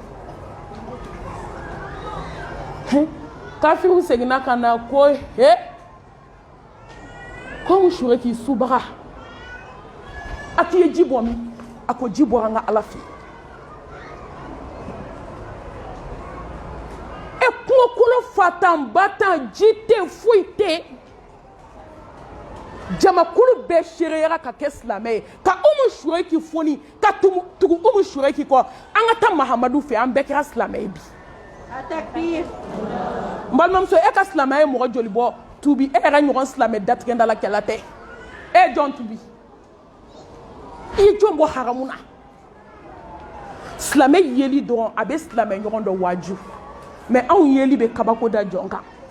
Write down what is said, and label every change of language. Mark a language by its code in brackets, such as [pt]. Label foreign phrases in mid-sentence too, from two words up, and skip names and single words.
[bm] kafiriw seginna ka na ko he ko Umu Shureki subaga a k'i ye ji bɔ min a ko ji bɔra an ka ala fɛ e kungokolo fatan batan ji tɛ foyi tɛ jamakulu bɛɛ seereyara ka kɛ silamɛ ye ka Umu Shureki foni ka tugu Umu Shureki kɔ an ka taa Mahamadu fɛ an bɛɛ kɛra silamɛ ye bi n balimamuso e ka silamɛya ye mɔgɔ joli bɔ tubi e yɛrɛ ɲɔgɔn silamɛ datigɛndala kɛla tɛ e ye jɔn tubi i ye jɔn bɔ haramu na silamɛ yeli dɔrɔn a bɛ silamɛ ɲɔgɔn dɔ waaju mɛ anw yeli bɛ kabako da jɔn kan